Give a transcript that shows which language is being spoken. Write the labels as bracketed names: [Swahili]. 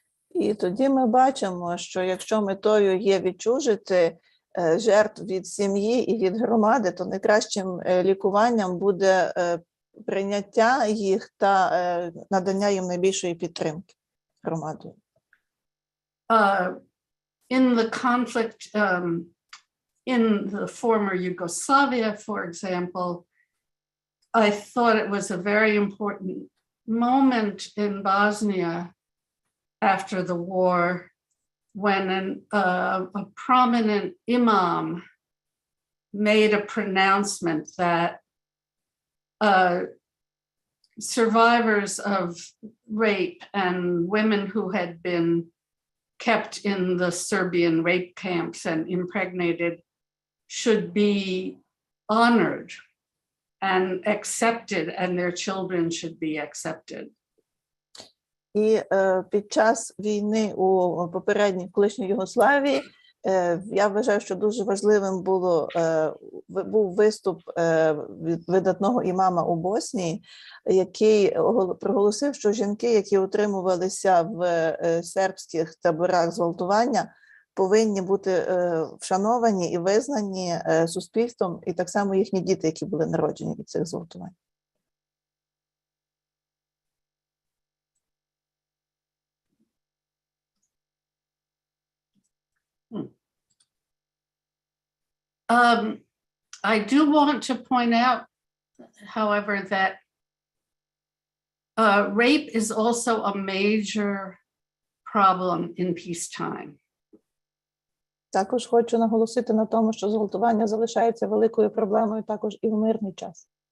[Ukrainian] І тоді ми бачимо, що якщо метою є відчужити жертв від сім'ї і від громади, то найкращим лікуванням буде прийняття їх та надання їм найбільшої підтримки громадою. [English] In the conflict in the former Yugoslavia, for example, I thought it was a very important moment in Bosnia after the war when a prominent imam made a pronouncement that survivors of rape and women who had been kept in the Serbian rape camps and impregnated should be honored and accepted, and their children should be accepted. [Ukrainian] І під час війни у попередній колишній Югославії Я вважаю, що дуже важливим був виступ від видатного імама у Боснії, який проголосив, що жінки, які утримувалися в сербських таборах зґвалтування, повинні бути вшановані і визнані суспільством, і так само їхні діти, які були народжені від цих зґвалтувань. [English] I do want to point out, however, that rape is also a major problem in peacetime. [Ukrainian] Також хочу наголосити на тому, що зґвалтування залишається великою проблемою також і в мирний час.